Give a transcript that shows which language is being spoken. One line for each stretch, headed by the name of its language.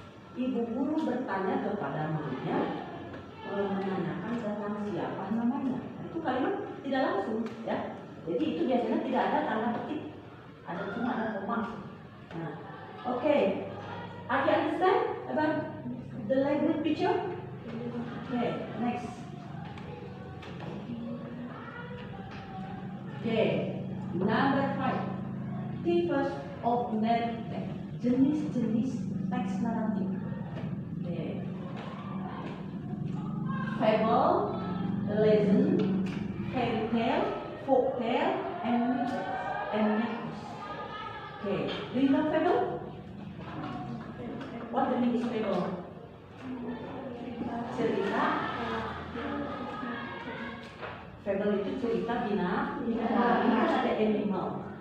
Indonesian: Ibu guru bertanya kepada muridnya, menanyakan tentang siapa namanya. Nah, itu kalimat tidak langsung, ya. Jadi itu biasanya tidak ada tanda petik, cuma ada koma. Nah, okay.
English: Are you understand about the language picture? Okay, next. Okay, number 5. Types of narrative.
Indonesian: Jenis-jenis teks naratif. Okay.
English: Fable, legend, fairy tale, folk tale, and myths. Okay, do you know fable? What the meaning is fable?
Indonesian: Cerita. Fable itu cerita binatang, ini kan ada animal.